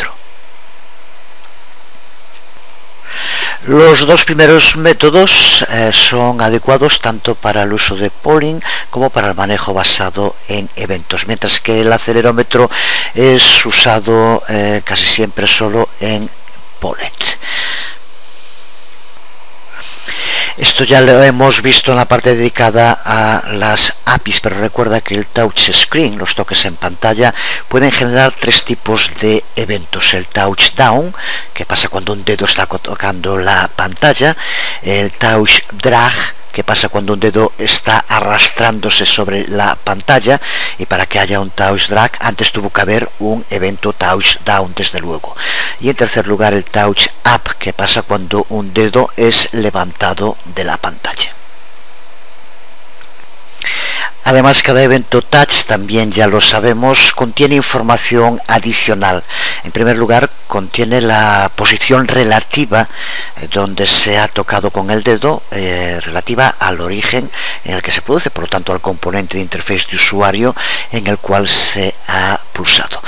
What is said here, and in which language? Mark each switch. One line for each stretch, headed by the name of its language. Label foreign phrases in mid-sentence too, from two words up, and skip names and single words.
Spanish: Los dos primeros métodos son adecuados tanto para el uso de polling como para el manejo basado en eventos, mientras que el acelerómetro es usado casi siempre solo en Pollet. Esto ya lo hemos visto en la parte dedicada a las APIs, pero recuerda que el
English: touch screen,
Spanish: los toques en pantalla, pueden generar tres tipos de eventos: el
English: touch down,
Spanish: que pasa cuando un dedo está tocando la pantalla; el
English: touch drag,
Spanish: que pasa cuando un dedo está arrastrándose sobre la pantalla, y para que haya un
English: touch drag
Spanish: antes tuvo que haber un evento
English: touch down,
Spanish: desde luego; y en tercer lugar el
English: touch up,
Spanish: que pasa cuando un dedo es levantado de la pantalla. Además, cada evento touch, también ya lo sabemos, contiene información adicional. En primer lugar, contiene la posición relativa donde se ha tocado con el dedo, relativa al origen en el que se produce, por lo tanto al componente de interface de usuario en el cual se ha pulsado.